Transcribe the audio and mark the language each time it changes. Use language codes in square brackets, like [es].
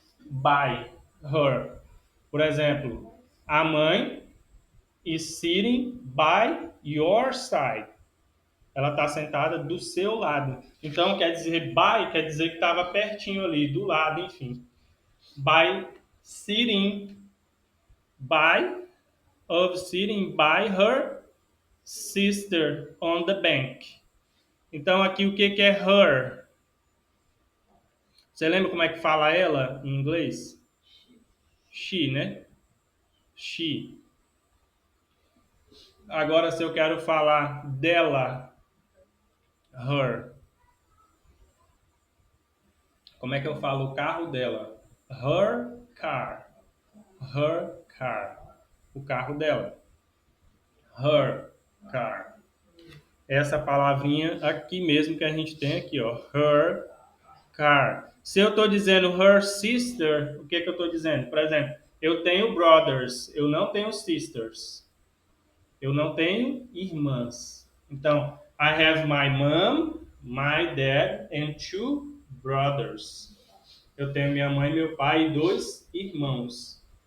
[en] By her. [pt] Por exemplo, a mãe [en] is sitting by your side. [pt] Ela está sentada do seu lado. Então, quer dizer by, quer dizer que estava pertinho ali, do lado, enfim. [en] By sitting by, of sitting by her sister on the bank. [pt] Então aqui o que que é her? Você lembra como é que fala ela em inglês? She, né? She. Agora se eu quero falar dela, her. Como é que eu falo o carro dela? [en] Her car. Her car. [pt] O carro dela. [en] Her car. [pt] Essa palavrinha aqui mesmo que a gente tem aqui, ó. [en] Her car. [pt] Se eu estou dizendo [en] her sister, [pt] o que que eu estou dizendo? Por exemplo, eu tenho brothers, eu não tenho sisters. Eu não tenho irmãs. [en] Então, I have my mom, my dad and two brothers. [pt] Eu tenho minha mãe, meu pai e dois irmãos.